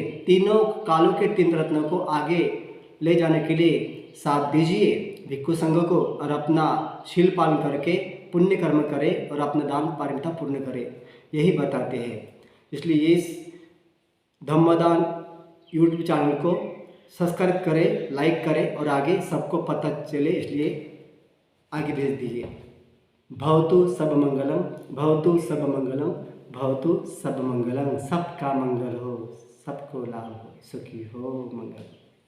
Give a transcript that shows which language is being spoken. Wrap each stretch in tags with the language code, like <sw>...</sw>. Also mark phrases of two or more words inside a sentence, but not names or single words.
<hi>तीनों कालों के 3 रत्नों को आगे ले जाने के लिए साथ दीजिए भिक्खु संघ को और अपना शील पालन करके पुण्य कर्म करें और अपना दान पारमिता पूर्ण करें, यही बताते हैं। इसलिए इस धम्मदान यूट्यूब चैनल को सब्सक्राइब करें, लाइक करें और आगे सबको पता चले, इसलिए आगे भेज दीजिए।</hi> <pi>भवतु सब मंगलम, भवतु सब मंगलम, भवतु सब मंगलम।</pi> <hi>सबका मंगल हो, सबको लाभ हो, सुखी हो, मंगल।</hi>